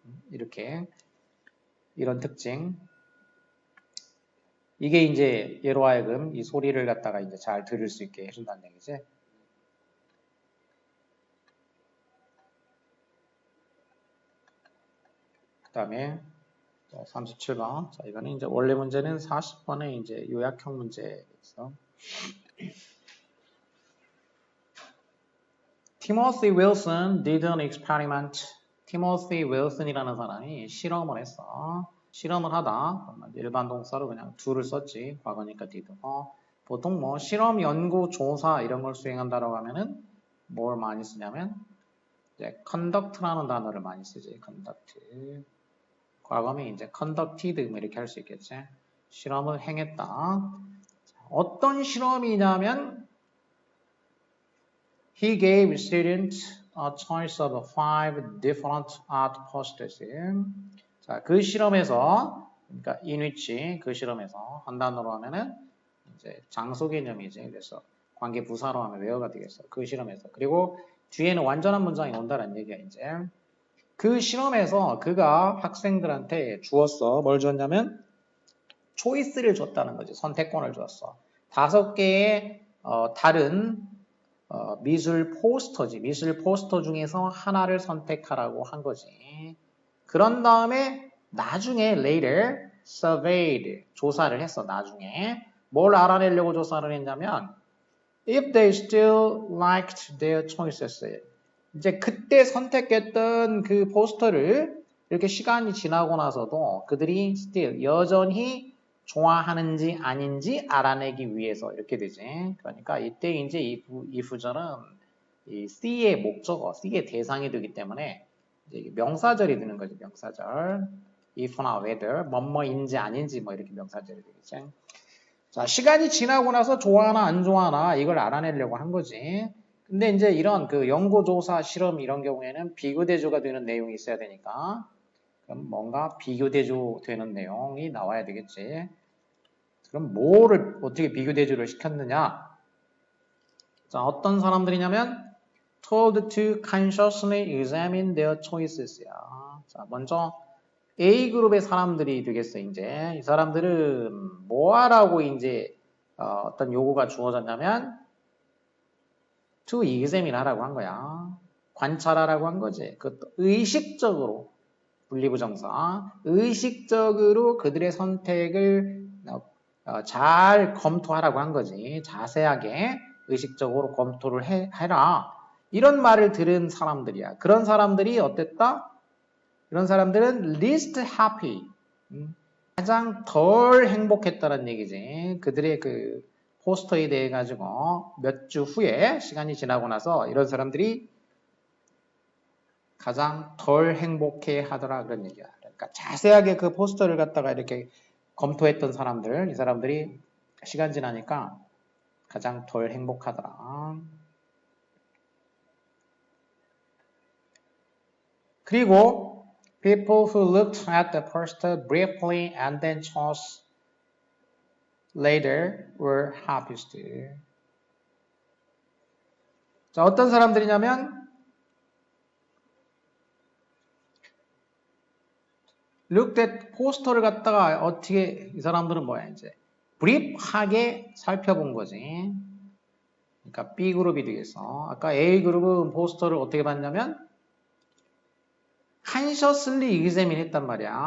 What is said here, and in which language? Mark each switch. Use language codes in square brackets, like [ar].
[ko] 이렇게 이런 특징. 이게 이제 얘로 하여금 이 소리를 갖다가 이제 잘 들을 수 있게 해준다는 얘기지. 그 다음에 37번. 자, 이거는 이제 원래 문제는 40번에 이제 요약형 문제였어. [en] Timothy Wilson did an experiment. [ko] 티모시 윌슨이라는 사람이 실험을 했어. 실험을 하다 일반 동사로 그냥 do를 썼지. 과거니까 did. 보통 뭐 실험, 연구, 조사 이런 걸 수행한다라고 하면은 뭘 많이 쓰냐면 이제 conduct라는 단어를 많이 쓰지. conduct. 과거면 이제 conducted 뭐 이렇게 할 수 있겠지. 실험을 행했다. 어떤 실험이냐면 [en] he gave students a choice of 5 different art posters. [ko] 자, 그 실험에서, 그러니까 in which 그 실험에서 한 단어로 하면은 이제 장소 개념이지. 그래서 관계 부사로 하면 where가 되겠어. 그 실험에서. 그리고 뒤에는 완전한 문장이 온다는 얘기야, 이제. 그 실험에서 그가 학생들한테 주었어. 뭘 줬냐면 초이스를 줬다는 거지. 선택권을 줬어. 5개의 다른 미술 포스터지. 미술 포스터 중에서 하나를 선택하라고 한 거지. 그런 다음에 나중에 [en] later surveyed [ko] 조사를 했어. 나중에 뭘 알아내려고 조사를 했냐면 [en] if they still liked their choices. [ko] 이제 그때 선택했던 그 포스터를 이렇게 시간이 지나고 나서도 그들이 still 여전히 좋아하는지 아닌지 알아내기 위해서 이렇게 되지. 그러니까 이때 이제 이 부절은 이 C의 목적어, C의 대상이 되기 때문에 이제 명사절이 되는 거지. 명사절. if나 whether, 뭐뭐인지 아닌지 뭐 이렇게 명사절이 되겠지. 자, 시간이 지나고 나서 좋아하나 안 좋아하나 이걸 알아내려고 한 거지. 근데 이제 이런 그 연구조사 실험 이런 경우에는 비교대조가 되는 내용이 있어야 되니까 그럼 뭔가 비교대조 되는 내용이 나와야 되겠지. 그럼 뭐를 어떻게 비교대조를 시켰느냐? 자, 어떤 사람들이냐면 [en] told to consciously examine their choices야. [ko] 자, 먼저 A그룹의 사람들이 되겠어. 이제 이 사람들은 뭐 하라고 이제 어떤 요구가 주어졌냐면 to examine 하라고 한 거야. 관찰하라고 한 거지. 그것도 의식적으로 분리부정사. 의식적으로 그들의 선택을 잘 검토하라고 한 거지. 자세하게 의식적으로 검토를 해라. 이런 말을 들은 사람들이야. 그런 사람들이 어땠다? 이런 사람들은 [en] least happy. [ko] 가장 덜 행복했다는 얘기지. 그들의 그 포스터에 대해 가지고 몇 주 후에 시간이 지나고 나서 이런 사람들이 가장 덜 행복해 하더라 그런 얘기야. 그러니까 자세하게 그 포스터를 갖다가 이렇게 검토했던 사람들, 이 사람들이 시간 지나니까 가장 덜 행복하더라. 그리고 [en] people who looked at the poster briefly and then chose later were happiest. [ko] 자, 어떤 사람들이냐면 [en] looked at [ko] 포스터를 갖다가 어떻게 이 사람들은 뭐야 이제 brief하게 살펴본 거지. 그러니까 B 그룹이 되겠어. 아까 A 그룹은 포스터를 어떻게 봤냐면 [en] consciously examine [ko] 했단 말이야.